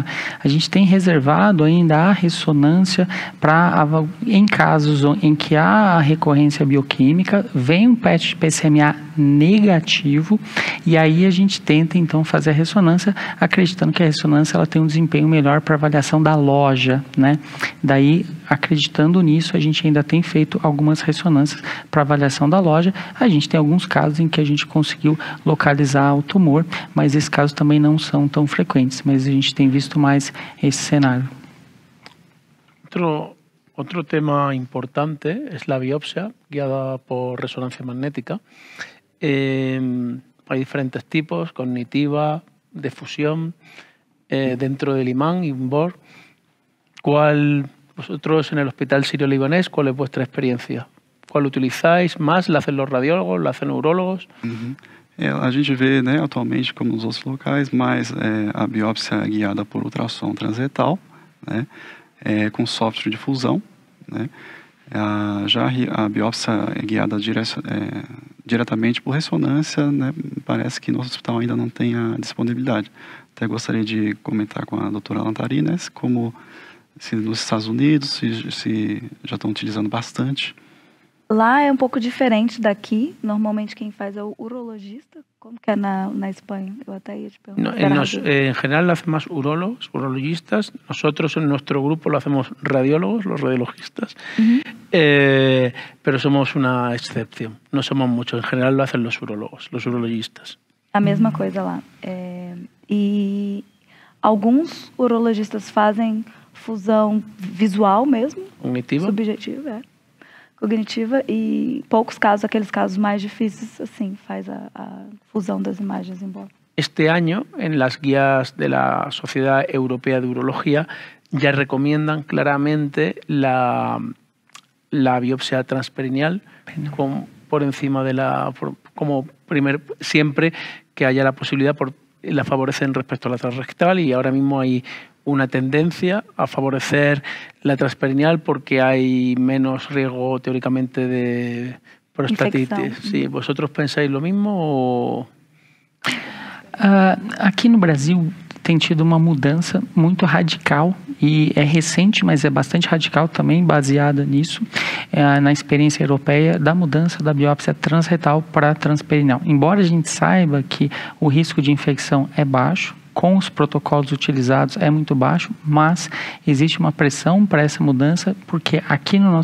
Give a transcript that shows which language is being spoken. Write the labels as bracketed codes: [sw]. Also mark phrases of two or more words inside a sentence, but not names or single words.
[pt] A gente tem reservado ainda a ressonância para, em casos em que há a recorrência bioquímica, vem um PET-PSMA negativo e aí a gente tenta então fazer a ressonância, acreditando que a ressonância ela tem um desempenho melhor para avaliação da loja, né? Daí, acreditando nisso, a gente ainda tem feito algumas ressonâncias para avaliação da loja. A gente tem alguns casos em que a gente conseguiu localizar o tumor, mas esses casos também não são tão frequentes, mas a gente tem visto mais esse cenário. [es] Otro tema importante es la biopsia guiada por resonancia magnética. Hay diferentes tipos, cognitiva, de fusión, dentro del imán y un BOR. Vosotros en el Hospital Sirio-Libanés, ¿cuál es vuestra experiencia? ¿Cuál utilizáis más? ¿La hacen los radiólogos? ¿La hacen urólogos? [pt] A gente vê, né, atualmente, como nos outros locais, mais a biópsia guiada por ultrassom transretal, né, com software de fusão, né. Já a biópsia guiada diretamente por ressonância, né, parece que nosso hospital ainda não tem a disponibilidade. Até gostaria de comentar com a doutora Lantari, né, como se nos Estados Unidos se já estão utilizando bastante. Lá é um pouco diferente daqui. Normalmente quem faz é o urologista. Como que é na Espanha? Eu até ia te perguntar. [es] En general lo hacen más urólogos, urologistas. Nosotros en nuestro grupo lo hacemos radiólogos, los radiologistas. Pero somos una excepción. No somos muchos. En general lo hacen los urólogos, los urologistas. [pt] A mesma coisa lá. E alguns urologistas fazem fusão visual mesmo. Cognitiva. Subjetiva, cognitiva, e poucos casos, aqueles casos mais difíceis, assim, faz a fusão das imagens em BOR. [es] Este año, en las guías de la Sociedad Europea de Urología, ya recomiendan claramente la la biopsia transperineal por encima de siempre que haya la posibilidad, la favorecen respecto a la transrectal, y ahora mismo hay una tendencia a favorecer la transperineal porque hay menos riesgo teóricamente de prostatitis. Sí, ¿vosotros pensáis lo mismo o...? [pt] Aqui no Brasil tem tido uma mudança muito radical, e é recente, mas é bastante radical também, baseada nisso, na experiência europeia, da mudança da biópsia transretal para transperineal. Embora a gente saiba que o risco de infecção é baixo, com os protocolos utilizados é muito baixo, mas existe uma pressão para essa mudança, porque aqui no